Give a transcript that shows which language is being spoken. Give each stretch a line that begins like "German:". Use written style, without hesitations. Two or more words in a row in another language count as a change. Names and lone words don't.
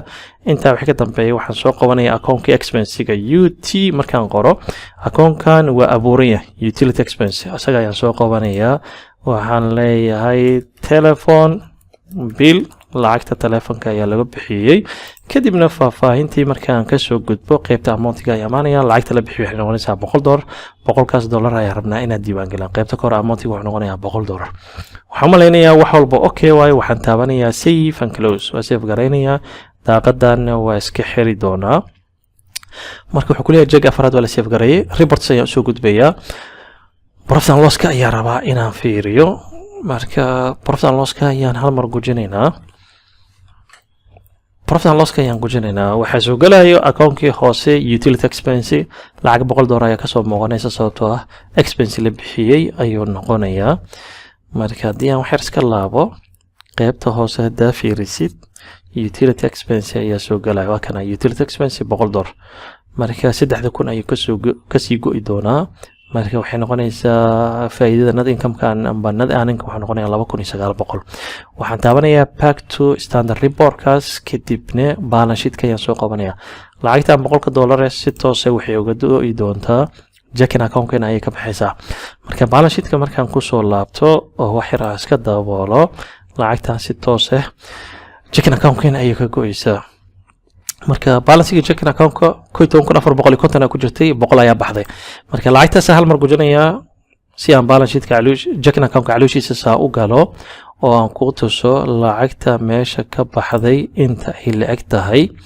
Somali: inta wixii ka dambeeyay waxaan soo qabanayaa akoonka expense-ga UT markaan qoro akoonkan waa abuuran yahay
English: utility expense
Somali: asaga ayaan soo qabanayaa waxaan leeyahay
English: telephone bill
Somali: lacagta telefoonka ayaa laga bixiyay kadibna faahfaahintii markaan ka soo gudbo qaybta amount-ga ay amaanayaan lacagta la bixiyay waxay noqonaysaa $100 ayaa rabnaa inaad diiwaan gelin qaybta kor amount-ga wuxuu noqonayaa $100 waxaan maleynayaa wax walba okay waaye waxaan taabanayaa
English: save and close
Somali: waa save garaynayaa daaqadan waa iska xiri doonaa marka wuxuu ku leeyahay jag afraad waa la save gareeyay reports ayaa soo gudbayaa
English: profit and loss-ka
Somali: ayaa rabaa inaan fiiriyo marka
English: profit and loss-ka
Somali: ayaan hal mar gujinaynaa waxaa soo galayo akoonkii hoose
English: utility expense
Somali: lacag $100 ayaa kasoo muuqanaysa sababtoo ah expense la bixiyay ayuu noqonayaa marka haddii aan waxyar iska laabo qaybta hoose haddaa fiirisid
English: utility expense
Somali: ayaa soo galaya waa kana
English: utility expense
Somali: $100 marka 3,000 ayuu kasii go'i doonaa marka waxay noqonaysaa faa'iidada
English: net income-kan
Somali: amba
English: net earning
Somali: waxaa noqonayaa 2,900 waxaan taabanayaa
English: back to standard report-kaas
Somali: kadibna
English: balance sheet-ka
Somali: ayaan soo qabanayaa lacagtan $100 si toos ah waxay uga do'i doontaa
English: checking account-kan
Somali: ayay ka baxaysaa marka
English: balance sheet-ka
Somali: markaan ku soo laabto oo wax yar iska daboolo lacagtan si toos ah
English: checking account-kan
Somali: ayay ka go'aysaa marka balance-ga
English: checking account-ka
Somali: 1,450 ku jirtay 100 ayaa baxday marka lacagtaas hal mar gujinayaa si aan
English: balance sheet-ka checking account-ka
Somali: calooshiisa saa u galo oo aan ku tuso lacagta meesha ka baxday inta ay la-eg tahay